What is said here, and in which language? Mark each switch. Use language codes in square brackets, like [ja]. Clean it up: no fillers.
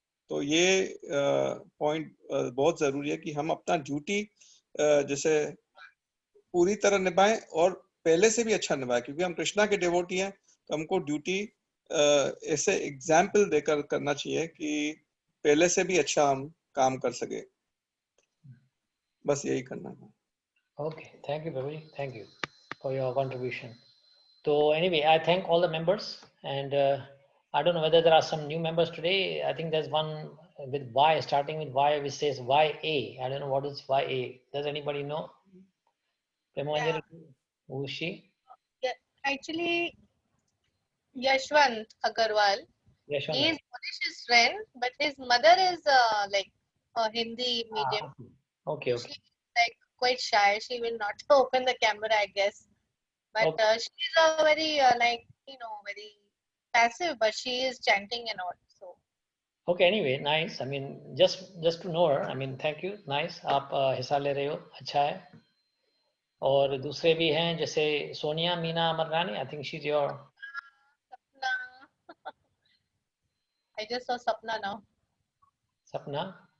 [hi] तो ये पॉइंट बहुत जरूरी है कि हम अपना ड्यूटी जैसे पूरी तरह निभाएं और पहले से भी अच्छा निभाएं, क्योंकि हम कृष्णा के डिवोटी हैं, तो हमको ड्यूटी ऐसे एग्जाम्पल देकर करना चाहिए कि पहले से भी अच्छा हम काम कर सके। बस यही करना है। [en] Okay, thank you, Babu. Thank you for your contribution. So anyway, I thank all the members, and I don't know whether there are some new members today. I think there's one with Y, starting with Y, which says YA. I don't know what is YA. Does anybody know? Yeah. Who is she? Yeah, actually, Yashwant Agarwal. Yashwant. He is Monish's friend, but his mother is like a Hindi medium. Okay. She's like quite shy. She will not open the camera, I guess. But she's a very like very passive, but she is chanting and all. So. Okay. Anyway, nice. I mean, just to know her. I mean, thank you. Nice. [hi] आप हिस्सा ले रहे हो, अच्छा है। और दूसरे भी हैं जैसे Sonia Meena अमररानी. [en] I think she's your. Sapna. I just saw Sapna now. Sapna.